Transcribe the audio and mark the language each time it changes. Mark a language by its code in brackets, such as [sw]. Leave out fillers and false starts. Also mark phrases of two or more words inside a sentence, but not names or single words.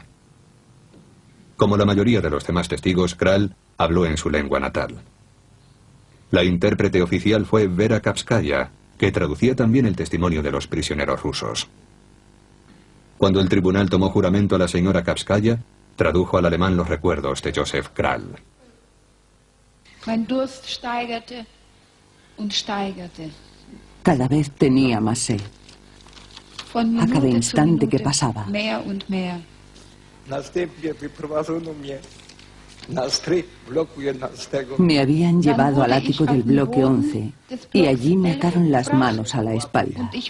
[es] Como la mayoría de los demás testigos, Kral habló en su lengua natal. La intérprete oficial fue Vera Kapskaya, que traducía también el testimonio de los prisioneros rusos. Cuando el tribunal tomó juramento a la señora Kapskaya, tradujo al alemán los recuerdos de Joseph Kral. [de] Mein Durst steigerte und steigerte. [es] Cada vez tenía más sed. A cada instante que pasaba. [de] Mehr und mehr. [es] Me habían llevado al ático del bloque 11 y allí me ataron las manos a la espalda.